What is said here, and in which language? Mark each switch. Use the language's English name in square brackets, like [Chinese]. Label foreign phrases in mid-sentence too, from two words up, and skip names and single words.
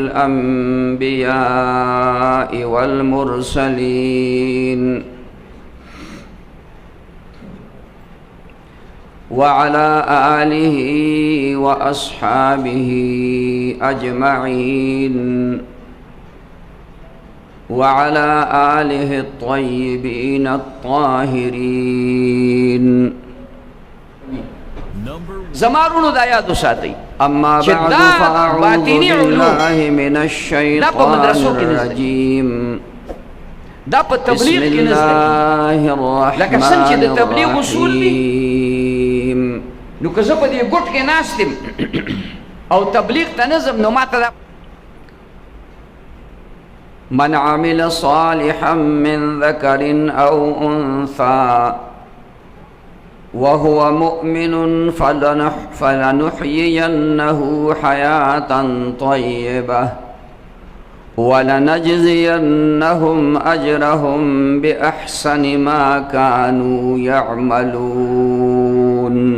[Arabic] الأنبياء والمرسلين، وعلى آله وأصحابه أجمعين، وعلى آله الطيبين الطاهرين. [Pashto] زمارونو دا یادو ساتي. [Arabic] أما بعد فأعوذ بالله من الشيطان الرجيم. بسم الله الرحمن الرحيم. [Pashto] نو که زه په دې ګوټ کې ناست یم او تبلیغ ته نه ځم، نو ماته دا [Arabic] من عمل صالحا من ذكر أو أنثى وهو مؤمن فلنحيينه حياة طيبة ولنجزينهم أجرهم بأحسن ما كانوا يعملون.